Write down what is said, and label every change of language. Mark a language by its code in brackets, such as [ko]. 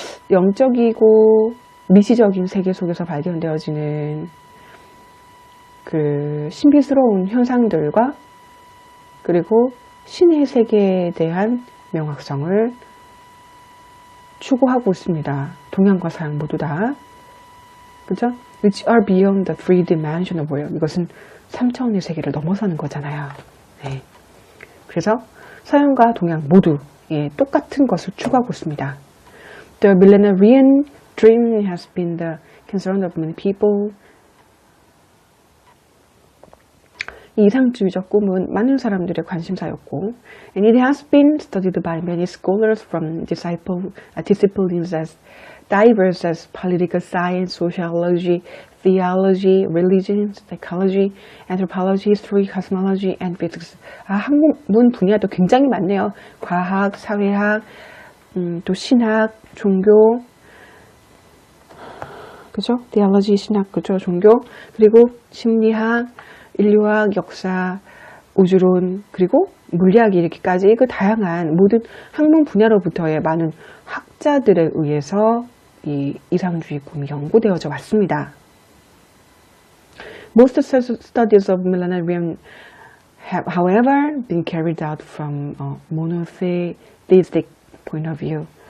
[ko] 영적이고 미시적인 세계 속에서 발견되어지는 그 신비스러운 현상들과 그리고 신의 세계에 대한 명확성을 추구하고 있습니다. 동양과 서양 모두 다. 그죠? [en] Which are beyond the three-dimensional world. [ko] 이것은 3차원의 세계를 넘어서는 거잖아요. 네. 그래서 서양과 동양 모두 똑같은 것을 추구하고 있습니다. [en] The millenarian dream has been the concern of many people. [ko] 이 이상주의적 꿈은 많은 사람들의 관심사였고, [en] and it has been studied by many scholars from disciplines as diverse as political science, sociology, theology, religion, psychology, anthropology, history, cosmology, and physics. [ko] 학문 분야도 굉장히 많네요. 과학, 사회학, 또 신학, 종교, 그죠? theology, 신학, 그죠? 종교, 그리고 심리학, 인류학, 역사, 우주론, 그리고 물리학 이렇게까지 그 다양한 모든 학문 분야로부터의 많은 학자들에 의해서 이 이상주의 꿈이 연구되어져 왔습니다. [en] Most studies of millenarium have, however, been carried out from a monotheistic point of view.